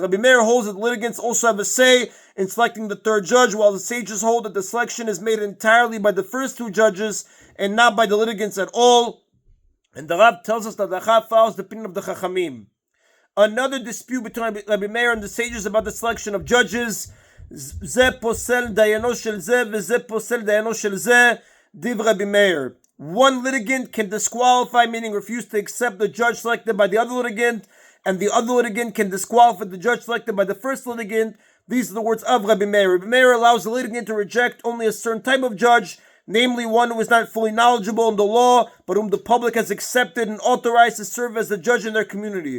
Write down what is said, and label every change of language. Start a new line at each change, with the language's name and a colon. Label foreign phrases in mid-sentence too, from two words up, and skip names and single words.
English: Rabbi Meir holds that litigants also have a say in selecting the third judge, while the sages hold that the selection is made entirely by the first two judges and not by the litigants at all. And the Rab tells us that the Chaf follows the opinion of the Chachamim. Another dispute between Rabbi Meir and the sages about the selection of judges.
Hebrew: זה פוסל דיינו של זה וזה פוסל דיינו של זה, דברי רבי מאיר.
English: One litigant can disqualify, meaning refuse to accept the judge selected by the other litigant, and the other litigant can disqualify the judge selected by the first litigant. These are the words of Rabbi Meir. Rabbi Meir allows the litigant to reject only a certain type of judge, namely one who is not fully knowledgeable in the law, but whom the public has accepted and authorized to serve as the judge in their community.